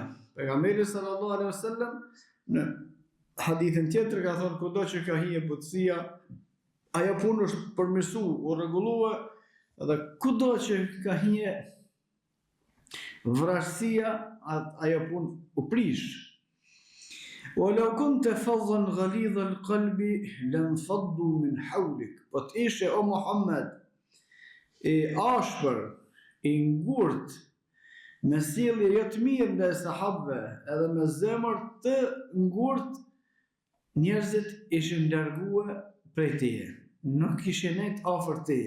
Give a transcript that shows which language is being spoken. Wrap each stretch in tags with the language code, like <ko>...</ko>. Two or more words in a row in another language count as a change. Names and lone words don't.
<sq>Pejgamberi</sq> <ar>صلى الله عليه وسلم</ar> <sq>në hadithin tjetër ka thonë kudo që ka hije butësia, ajo punë është përmirësu, u rregullua, edhe kudo që ka hije vrasësia, ajo punë u prish.</sq> <ar>ولو كنت فظا غليظ القلب لانفضوا من حولك.</ar> <sq>Po të ishe o Muhammed i ashpër, i ngurt, me sjellje jo të mirë ndaj sahabëve, edhe me zemër të ngurt, njerëzit ishin larguar prej teje, nuk ishin nejt afër teje.</sq>